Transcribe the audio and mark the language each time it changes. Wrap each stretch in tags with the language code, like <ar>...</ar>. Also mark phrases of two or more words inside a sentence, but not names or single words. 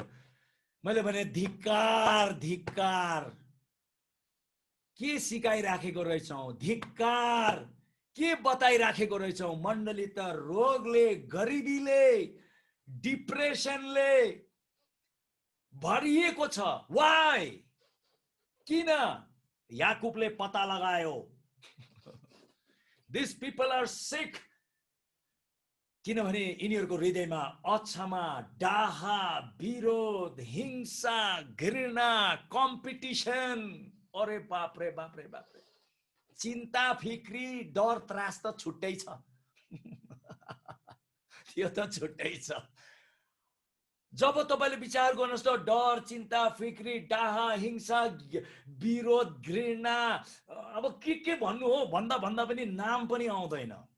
<ne>मैले भने धिक्कार, धिक्कार, के सिकाइराखेको रहेछौ, धिक्कार, के बताइराखेको रहेछौ. मण्डली त रोगले, गरिबीले, डिप्रेसनले भरिएको छ. वाइ? किन? याकुबले पता लगायो.</ne> <en>These people are sick</en> <ne>किनभने यिनीहरूको हृदयमा अक्षमा, डाहा, विरोध, हिंसा, घृणा, कम्पिटिसन, अरे बाप रे बाप रे बाप रे, चिन्ता फिक्री, डर त्रास त छुट्टै छ। यो त छुट्टै छ। जब तपाईले विचार गर्नुहोस् त डर, चिन्ता, फिक्री, डाहा, हिंसा, विरोध, घृणा, अब के भन्नु हो भन्दा भन्दा पनि नाम पनि आउँदैन।</ne>